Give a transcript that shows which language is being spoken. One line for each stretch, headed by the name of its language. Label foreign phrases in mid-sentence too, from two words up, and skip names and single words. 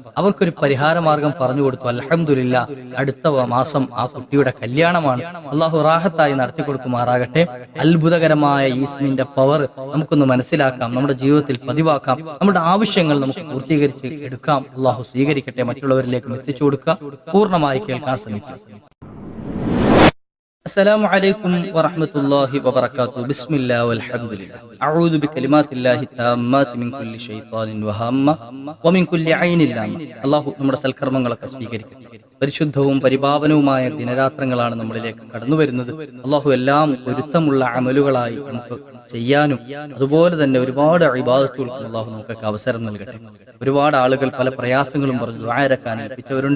Malayalam: അവർക്കൊരു പരിഹാര മാർഗം പറഞ്ഞു കൊടുത്തു. അൽഹംദുലില്ലാ, അടുത്ത മാസം ആ കുട്ടിയുടെ കല്യാണമാണ്. അള്ളാഹു റാഹത്തായി നടത്തി കൊടുക്കുമാറാകട്ടെ. അത്ഭുതകരമായ ഈസ്മിന്റെ പവർ നമുക്കൊന്ന് മനസ്സിലാക്കാം, നമ്മുടെ ജീവിതത്തിൽ പതിവാക്കാം, നമ്മുടെ ആവശ്യങ്ങൾ നമുക്ക് പൂർത്തീകരിച്ച് എടുക്കാം. അള്ളാഹു സ്വീകരിക്കട്ടെ. മറ്റുള്ളവരിലേക്ക് എത്തിച്ചു കൊടുക്കുക, പൂർണ്ണമായി കേൾക്കാൻ ശ്രമിക്കുക.
Arabic: السلام عليكم ورحمة الله وبركاته. بسم الله والحمد لله. أعوذ بكلمات الله التامات من كل شيطان وهامة ومن كل عين لامة.
Malayalam: അല്ലാഹു നമ്മുടെ സൽക്കർമ്മങ്ങളൊക്കെ സ്വീകരിക്കട്ടെ. പരിശുദ്ധവും പരിപാവനവുമായ ദിനരാത്രങ്ങളാണ് നമ്മളിലേക്ക് കടന്നു വരുന്നത്. അല്ലാഹു എല്ലാം പൊരുത്തമുള്ള അമലുകളായി നമുക്ക് ചെയ്യാനും അതുപോലെ തന്നെ ഒരുപാട് ഇബാദത്തുകൾക്കും അല്ലാഹു നമുക്കൊക്കെ അവസരം നൽകട്ടെ. ഒരുപാട് ആളുകൾ പല പ്രയാസങ്ങളും പറഞ്ഞു ദുആ ഇറക്കാൻ ഏൽപ്പിച്ചവരുണ്ട്.